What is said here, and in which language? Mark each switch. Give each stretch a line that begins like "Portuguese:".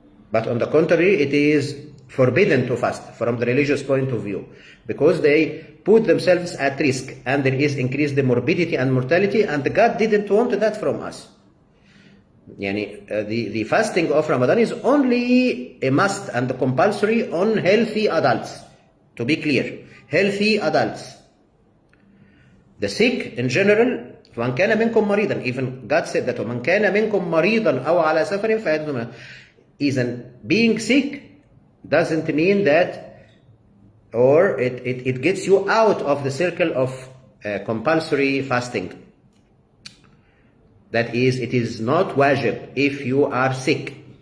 English: But on the contrary, it is forbidden to fast from the religious point of view, because they put themselves at risk and there is increased the morbidity and mortality, and God didn't want that from us. The fasting of Ramadan is only a must and compulsory on healthy adults. To be clear, healthy adults. The sick in general,
Arabic: فَمَنْ كَانَ مِنْكُمْ مَرِيضًا,
English: even God said that
Arabic: وَمَنْ كَانَ مِنْكُمْ مَرِيضًا أَوْ عَلَى سَفَرٍ فَعِدَّةٌ.
English: Even being sick doesn't mean that, or it gets you out of the circle of compulsory fasting. That is, it is not wajib if you are sick.